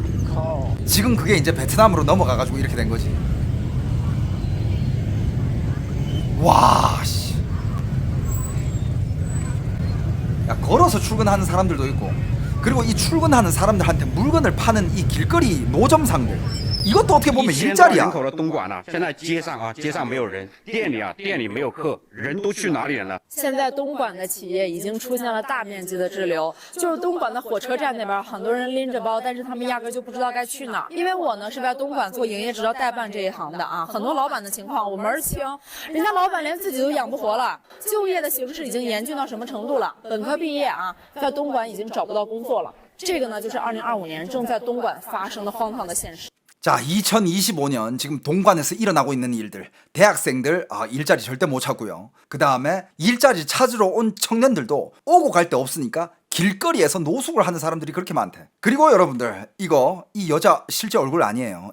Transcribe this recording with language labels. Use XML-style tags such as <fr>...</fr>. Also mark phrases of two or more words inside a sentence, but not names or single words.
<ko>지금 그게 이제 베트남으로 넘어가가지고 이렇게 된 거지. 와, 씨. 야, 걸어서 출근하는 사람들도 있고, 그리고 이 출근하는 사람들한테 물건을 파는 이 길거리 노점상들, 이것도 어떻게 보면 일자리야.</ko> <zh>人口的东莞呢，现在街上没有人，店里没有客，人都去哪里了呢？现在东莞的企业已经出现了大面积的滞留，就是东莞的火车站那边，很多人拎着包，但是他们压根就不知道该去哪儿。因为我呢是在东莞做营业执照代办这一行的啊，很多老板的情况我门儿清，人家老板连自己都养不活了，就业的形势已经严峻到什么程度了？本科毕业啊，在东莞已经找不到工作了。这个呢就是2025年正在东莞发生的荒唐的现实。</zh> <ko>자, 2025년 지금 동관에서 일어나고 있는 일들. 대학생들 일자리 절대 못 찾고요. 그 다음에 일자리 찾으러 온 청년들도 오고 갈 데 없으니까 길거리에서 노숙을 하는 사람들이 그렇게 많대. 그리고 여러분들 이 여자 실제 얼굴 아니에요.</ko>